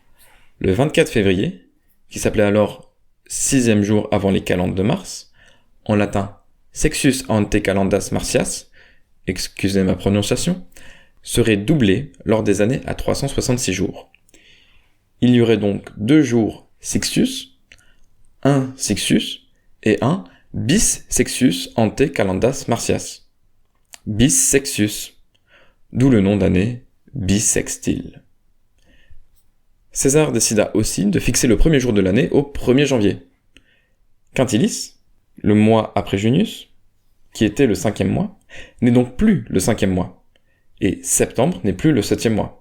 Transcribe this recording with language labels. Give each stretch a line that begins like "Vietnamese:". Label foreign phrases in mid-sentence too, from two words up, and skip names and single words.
French: Le 24 février, qui s'appelait alors 6e jour avant les calendes de Mars, en latin
Latin: Sextus ante calendas Martias,
French: excusez ma prononciation, serait doublé lors des années à 366 jours. Il y aurait donc 2 jours Sextus, un Sextus et un
Latin: bis Sextus ante calendas Martias. Bis Sextus,
French: d'où le nom d'année bissextile. César décida aussi de fixer le premier jour de l'année au 1er janvier. Quintilis, le mois après Junius, qui était le 5e mois, n'est donc plus le 5e mois, et septembre n'est plus le 7e mois.